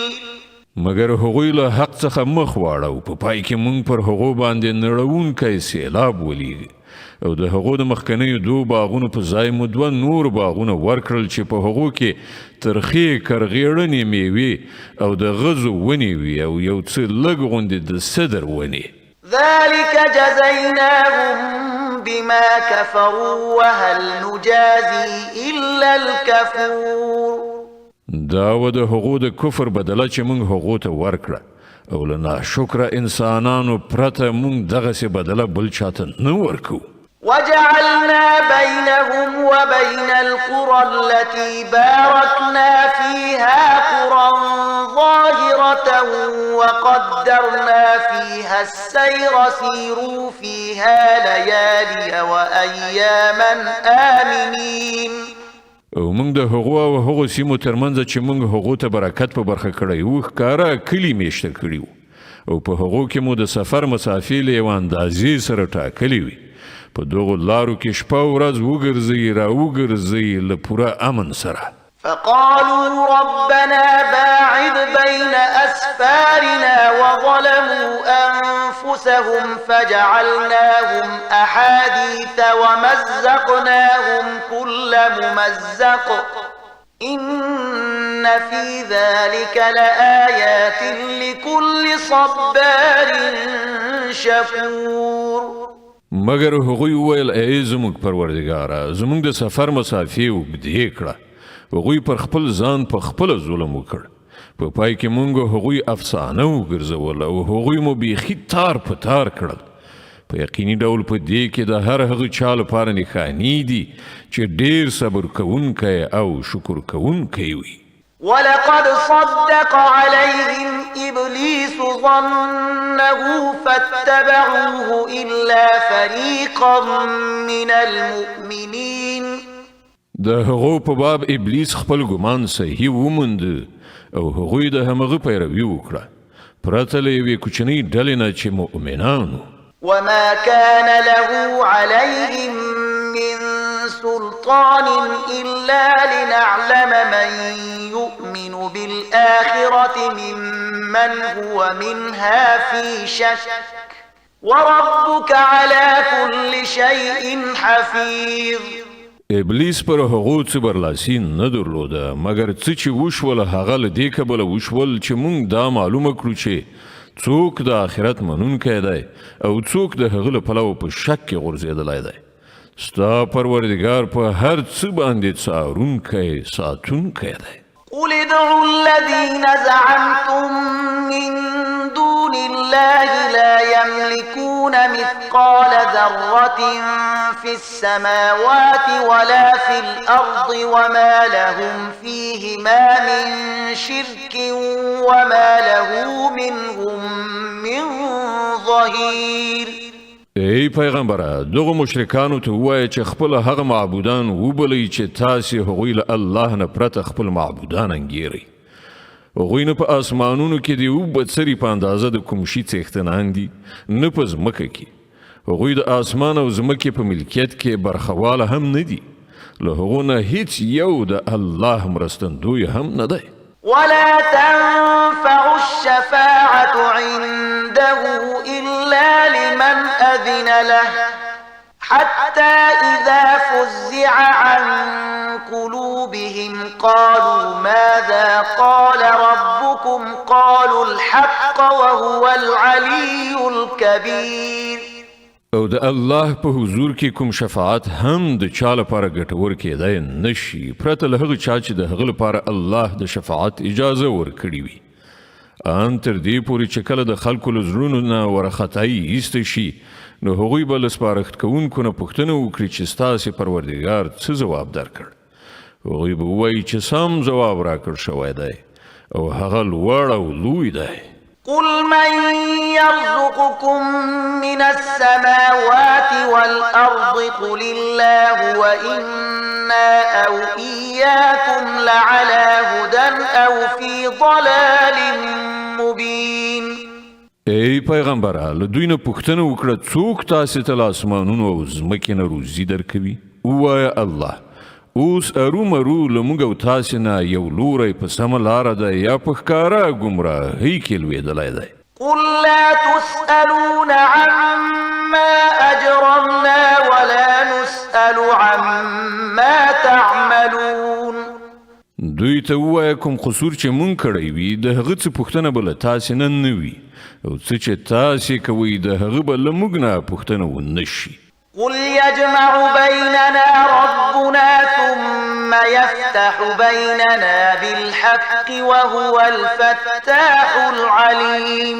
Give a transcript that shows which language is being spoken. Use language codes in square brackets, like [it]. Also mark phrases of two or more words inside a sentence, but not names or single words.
[ps] مگر هغوی له حق څخه مخ واړو، په پای کې مونږ پر هغو باندې نړونکی سیلاب ولیږي او د هغو د مخکنیو 2 باغونو په ځای مو 2 نور باغونه ورکړل چې په هغو کې ترخې کرغېړنې میوې او د غزو ونې وي او یو څه لږ غوندې د سدر ونې. [ar] ذلك جزيناهم بما كفروا وهل نجازي إلا الكفور. [ps] دا و د هغو د کفر بدله چې مونږ هغو ته ورکړه او له ناشکره انسانانو پرته مونږ دغسې بدله بل چاته نه ورکو. [ar] وجعلنا بينهم وبين القرى التي باركنا فيها قرى ظاهرة وقدرنا فيها السير سيروا فيها ليالي وأياما آمنين. [ps] او مونږ د هغو او هغو سیمو ترمنځ چې مونږ هغو ته برکت په برخه کړی وو ښکاره کلي میشته کړي وو او په هغو کې مو د سفر مسافې له یوه اندازې سره ټاکلې وي. په دغو لارو کې شپه ورځ وګرځئ را وګرځئ له پوره امن سره. [ar] فقالوا ربنا باعد بين أسفارنا وظلموا أنفسهم فجعلناهم أحاديث ومزقناهم كل ممزق إن في ذلك لآيات لكل صبار شكور. [ps] مگر هغوی ویل ای زموږ پروردګاره زموږ د سفر مسافې اوږدې کړه. هغوی پر خپل ځان په خپله ظلم وکړ. په پای کې مونږ هغوی افسانه وګرځول او هغوی مو بیخي تار په تار کړل. په یقیني ډول په دې کې د هر هغه چا لپاره نښانې دي چې ډېر صبر کوونکی او شکر کوونکی وي. [ar] ولقد صدق عليهم إبليس ظنه فاتبعوه إلا فريقا من المؤمنين. [ps] د هغو په باب ابلیس خپل ګمان صحیح وموند او هغوی د همغه پیروي وکړه پرته له یوې کوچنۍ ډلې نه چې مؤمنانو. [ar] وما كان له عليهم من سلطان إلا لنعلم من يؤمن بالآخرة ممن هو منها في شك وربك على كل شيء حفيظ. [ps] ابلیس پر هغو څه برلاسي نه درلوده مګر څه چې وشول هغه له دې کبله وشول چې مونږ دا معلومه کړو چې څوک د آخرت منونکی دی او څوک د هغه له پلوه په شک کې غورځېدلی دی. ستا پروردګار په هر څه باندې څارونکی ساتونکی دی. [ar] قل ادعوا الذين زعمتم من دون الله لا يملكون مثقال ذرة في السماوات ولا في الأرض وما لهم فيهما من شرك وما له منهم من ظهير. [ps] ای پیغمبره دغه مشرکانو ته ووایه چې خپل هغه معبودان وبلئ چې تاسې هغوی له الله نه پرته خپل معبودان انګیرئ. هغوی نه په آسمانونو کې د یو بڅري په اندازه د کوم شي څښتنان دي نه په ځمکه کې. هغوی د آسمان او ځمکې په ملکیت کې برخواله هم نه دي. له هغو نه هیڅ یو د الله مرستندوی هم نه دی. [ar] ولا تنفع الشفاعة عنده إلا لمن أذن له حتى إذا فزع عن قلوبهم قالوا ماذا قال ربكم قالوا الحق وهو العلي الكبير. [ps] او د الله په حضور کې کوم شفاعت هم د چا لپاره ګټور کېدای نشي پرته له هغه چا چې د هغه لپاره الله د شفاعت اجازه ورکړې وي. ان تر دې پورې چې کله د خلکو له زړونو نه ورختایي ایسته شي نو هغوی به له سپارښت کوونکو نه پوښتنه وکړي چې ستاسې پروردګار څه ځواب درکړ. هغوی به ووایي چې سم ځواب راکړ شوی دی او هغه لوړ او لوی دی. [ar] قل من يرزقكم من السماوات والأرض قل الله وإن أو إياكم لعلى هدى أو في ضلال مبين. [ps] ای پیغمبره له دوی نه پوښتنه وکړه څوک تاسې ته له اسمانونو او ځمکې نه روزي درکوي؟ ووایه الله. اوس ارومرو له موږ او تاسې نه یو لوری په سمه لاره ده یا په ښکاره ګمراهۍ کې لوېدلی دی. [ar] قل لا تسألون عما أجرمنا ولا نسأل عما تعملون. [ps] دوی ته ووایه کوم قصور چې مونږ کړی وي د هغه څه پوښتنه به له تاسې نه وي او څه چې تاسې کوئ د هغه به له موږ نه پوښتنه ونه شي. [ar] قل يجمع بيننا ربنا ثم يفتح بيننا بالحق وهو الفتاح العليم.